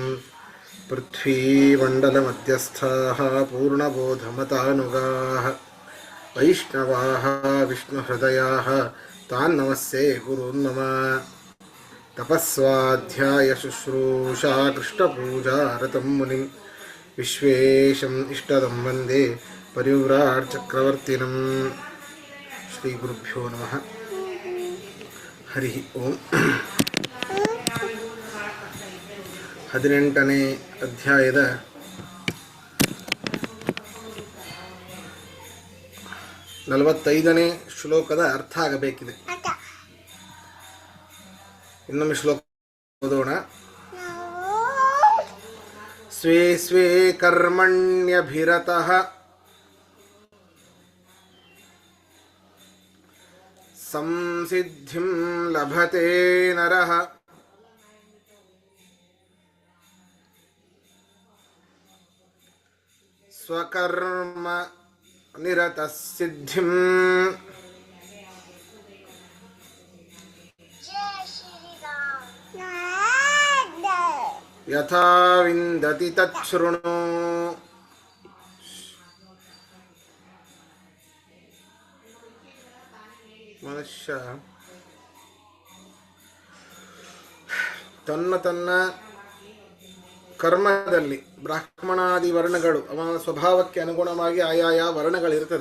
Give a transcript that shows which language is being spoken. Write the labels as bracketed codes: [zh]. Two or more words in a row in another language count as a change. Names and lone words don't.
[sa] पृथ्वीमण्डलमध्यस्थाः पूर्णबोधमतानुगाः वैष्णवाः विष्णुहृदयाः तान् नमस्ये गुरून् मम तपस्वाध्यायशुश्रूषा कृष्णपूजारतं मुनिं विश्वेशम् इष्टदं वन्दे परिव्राट्चक्रवर्तिनं श्रीगुरुभ्यो नमः ಹರಿ ಓಂ. [kn] 18ನೇ ಅಧ್ಯಾಯದ 45ನೇ ಶ್ಲೋಕದ ಅರ್ಥ ಆಗಬೇಕಿದೆ. ಇನ್ನೊಮ್ಮೆ ಶ್ಲೋಕ ಓದೋಣ. [sa] ಸ್ವೇ ಸ್ವೇ ಕರ್ಮಣ್ಯಭಿರತಃ ಸಂಸಿದ್ಧಿಂ ಲಭತೆ ನರಃ ಸ್ವಕರ್ಮ ನಿರತಃ ಸಿದ್ಧಿಂ ಯಥಾ ವಿಂದತಿ ತಚ್ಛೃಣು. [kn] ಮನುಷ್ಯ ತನ್ನ ಕರ್ಮದಲ್ಲಿ ಬ್ರಾಹ್ಮಣಾದಿ ವರ್ಣಗಳು ಅವನ ಸ್ವಭಾವಕ್ಕೆ ಅನುಗುಣವಾಗಿ ಆಯಾಯ ವರ್ಣಗಳಿರ್ತದೆ.